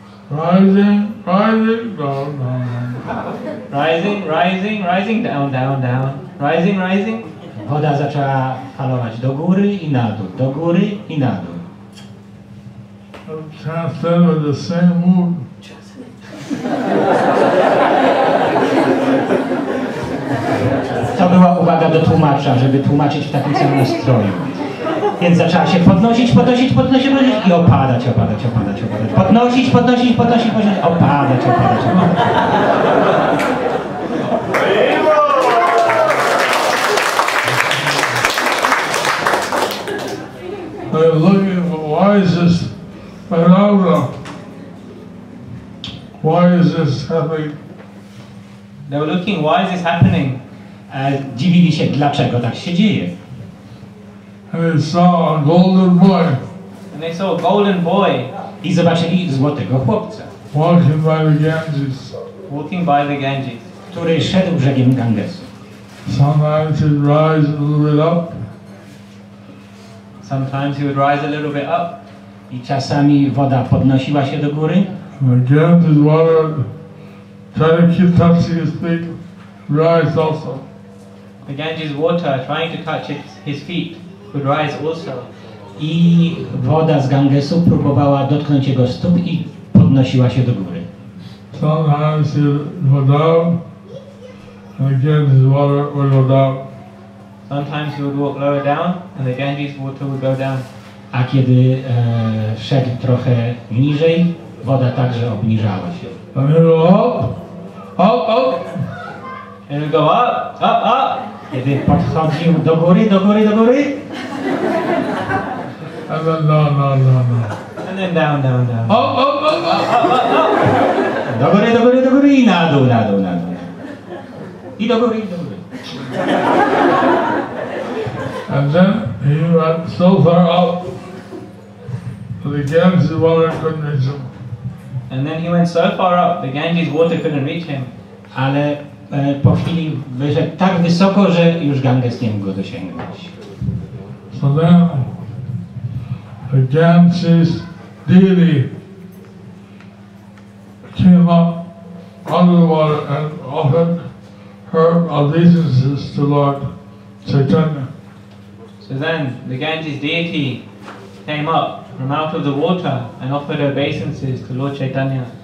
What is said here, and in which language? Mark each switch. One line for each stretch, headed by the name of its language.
English: Rising, rising, down, down. Rising, rising, rising, down, down, down. Rising, rising.
Polish: Woda zaczęła falować do góry i na dół, do góry i na dół.
English: Translated with the same mood.
Polish: To była uwaga do tłumacza, żeby tłumaczyć w takim samym nastroju. Więc zaczęła się podnosić, podnosić, podnosić, podnosić i opadać, opadać, opadać, opadać. Podnosić, podnosić, podnosić, podnosić, opadać, opadać, opadać.
English: Looking, why is this phenomena? Why is this happening? They were looking, why is this happening?
Polish: Dziwili się, dlaczego tak się dzieje.
English: And they saw a golden boy And they saw a golden boy
Polish: I zobaczyli złotego chłopca,
English: walking by the Ganges. walking by the Ganges.
Polish: który szedł brzegiem Gangesu.
English: Sometimes he'd rise a little bit up. Sometimes he would rise a little bit up.
Polish: I czasami woda podnosiła się do góry.
English: And the Ganges water, try to keep touching his feet, rise also. The Ganges water, trying to touch his feet, would rise also.
Polish: I woda z Gangesu próbowała dotknąć jego stóp i podnosiła się do góry.
English: Sometimes he would go down, and again his water would go down. Sometimes he would walk lower down, and the Ganges water would go down.
Polish: A kiedy szedł trochę niżej, woda także obniżała się.
English: And he would go up, up, up. And it would go up, up, up.
Polish: Kiedy podchodził do góry, do góry, do góry.
English: And then down, down, down, down. And then down, down, down. Up, up, up, up.
Polish: Do góry, do góry, do góry i na dół, na dół, na dół. I do góry, i do góry.
English: And then he went so far up that the Ganges water couldn't reach him. And then he went so far up, the Ganges water couldn't reach him.
Polish: Ale po chwili wyszedł tak wysoko, że już Ganges nie mógł go dosięgnąć.
English: So then the Ganges deity came up out of the water and offered her obeisances to Lord Chaitanya. So then the Ganges deity came up from out of the water and offered obeisances to Lord Chaitanya.